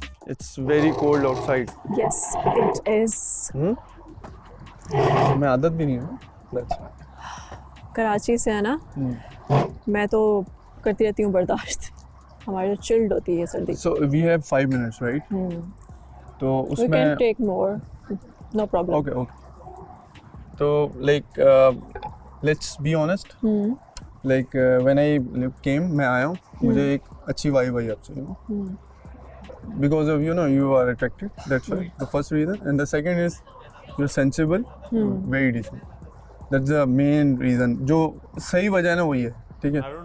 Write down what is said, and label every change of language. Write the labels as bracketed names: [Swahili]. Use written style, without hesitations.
[English] It's very cold outside. Yes it is. [Hindi] मैं आदत भी नहीं है। [English] That's fine. [Hindi] कराची से है ना, मैं तो करती रहती हूँ बर्दाश्त। हमारी जो चिल्ड होती है सर्दी। [English] So we have 5 minutes, right? [Hindi] तो [English] We [Hindi] उसमें [English] can take more, no problem. Okay. [Hindi] तो [English] like let's be honest. Like when I came, [Hindi] मैं आया हूँ, मुझे एक अच्छी वाइब आई आपसे, [English] you know, because of you are attractive. That's why the first reason, and the second is you're sensible, very decent. That's the main reason. [Hindi] जो सही वजह है ना वही है, ठीक है?